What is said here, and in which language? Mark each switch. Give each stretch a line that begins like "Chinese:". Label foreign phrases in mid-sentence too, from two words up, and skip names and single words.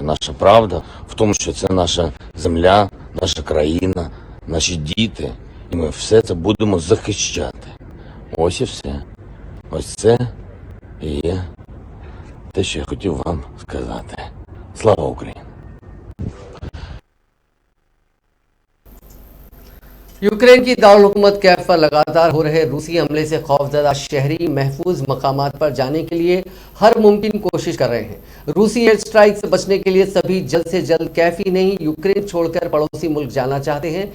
Ukrainian: Наша правда в тому, що це наша земля, наша країна, наші діти, і ми все це будемо захищати. Ось і все. Ось це і є те, що я хотів вам сказати. Слава Україні!
Urdu: یوکرین کی دارالحکومت کیف پر لگاتار ہو رہے روسی حملے سے خوفزدہ شہری محفوظ مقامات پر جانے کے لیے ہر ممکن کوشش کر رہے ہیں. روسی
English: air strike
Urdu: سے بچنے کے لیے سبھی جلد سے جلد کیف ہی نہیں یوکرین چھوڑ کر پڑوسی ملک جانا چاہتے ہیں.